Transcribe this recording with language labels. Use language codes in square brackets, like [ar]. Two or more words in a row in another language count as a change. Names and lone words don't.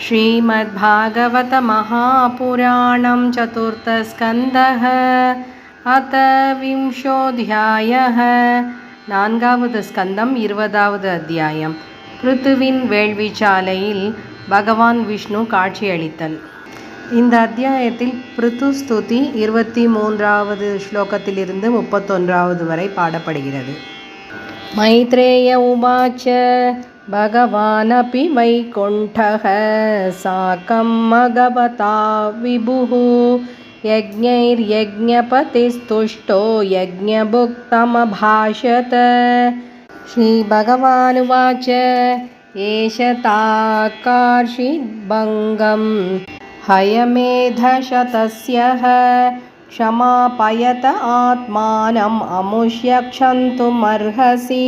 [sa] श्रीमद्भागवत महापुराणं चतुर्थस्कन्धः अथ विंशोऽध्यायः [ta] நான்காவது ஸ்கந்தம் 20வது அத்தியாயம். பிருத்துவின் வேள்விச்சாலையில் பகவான் விஷ்ணு காட்சியளித்தல். இந்த அத்தியாயத்தில் பிருத்து ஸ்துதி 23வது ஸ்லோகத்திலிருந்து 31வது வரை பாடப்படுகிறது. [sa] मैत्रेय उवाच भगवानपि वैकुण्ठः साकं मघवता विभुः यज्ञैर्यज्ञपतिस्तुष्टो यज्ञभुक्तमभाषत. श्रीभगवानुवाच एष ताकार्षिद्भङ्गं हयमेधशतस्यः क्षमापयत आत्मानम् अमुष्य क्षन्तुमर्हसि.